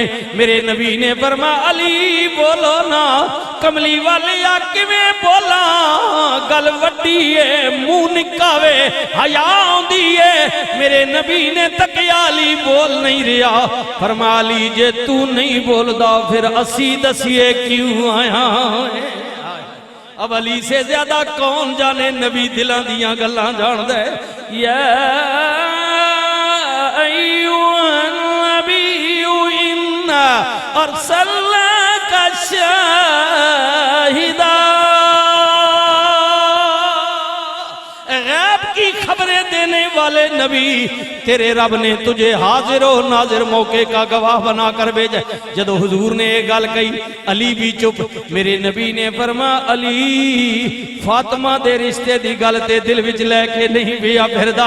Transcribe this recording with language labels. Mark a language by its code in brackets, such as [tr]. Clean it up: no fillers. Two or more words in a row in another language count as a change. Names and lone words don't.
[pa] میرے نبی نے فرمایا علی بولو نا، کملی والی کِویں بولا، گل وڈی ہے، منہ نکاوے، حیا آؤندی ہے. میرے نبی نے تکیا علی بول نہیں رہا۔ فرمایا علی جے توں نہیں بولدا پھر اسی دسیے کیوں آیا ہے. [ur] اب علی سے زیادہ کون جانے [pa] نبی دلاں دیاں گلاں جاندا ہے. [ar] يا أيها النبي إنا أرسلناك شاهدا, [ur] غیب کی خبریں دینے والے نبی تیرے رب نے تجھے حاضر ہو ناظر موقع کا گواہ بنا کر بھیجا. [pa] جدوں حضور نے یہ گل کہی علی بھی چپ۔ میرے نبی نے فرمایا علی فاطمہ دے رشتے دی گل تے دل وچ لے کے نہیں پیا پھردا.